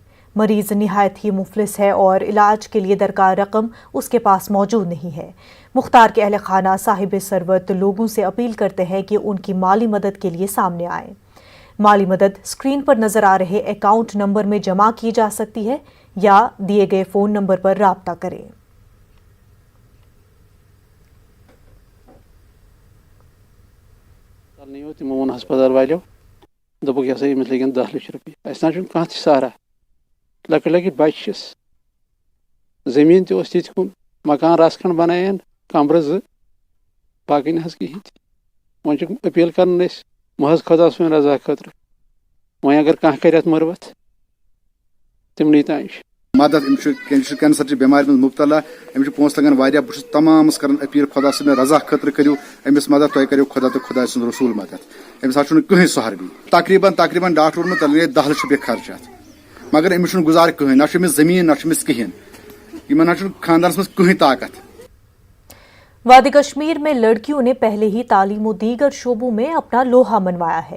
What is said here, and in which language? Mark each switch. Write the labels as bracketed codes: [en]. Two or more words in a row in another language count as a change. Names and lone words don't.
[ur] مریض نہایت ہی مفلس ہے اور علاج کے لیے درکار رقم اس کے پاس موجود نہیں ہے. مختار کے اہلے خانہ صاحب ثروت لوگوں سے اپیل کرتے ہیں کہ ان کی مالی مدد کے لیے سامنے آئے. مالی مدد اسکرین پر نظر آ رہے اکاؤنٹ نمبر میں جمع کی جا سکتی ہے یا دیے گئے فون نمبر پر رابطہ کریں. [ks] तमो वोन हस्पताल वालों दोपक ये अमिस लगन 10 लाख रुपये अस ना कह सहारा लकट लकट बच्चस जमीन तस तुम मकान रस खंड बनायन कमर 2 बाकी ना कहें वो अपील कर महज खुदा सुन रजा खतर वह अगर कह कर मरवत तमनी तान मदद कैंसर बेमार में मुबतला अमिस पोस लगन वारिया बस तमाम कर अपील खुदा से रजा खतर करो अमिस मदद तुम करो खुदा तो खुदा सुन रसूल मदद अमिस कहीं सहर भी तकरीबन डॉक्टर वोन 10 लाख रुपये खर्च मगर अमिस गुजार कहीं ना जमीन ना कहें खानदानस मज कहीं ताकत। [ur] وادی کشمیر میں لڑکیوں نے پہلے ہی تعلیم و دیگر شعبوں میں اپنا لوہا منوایا ہے.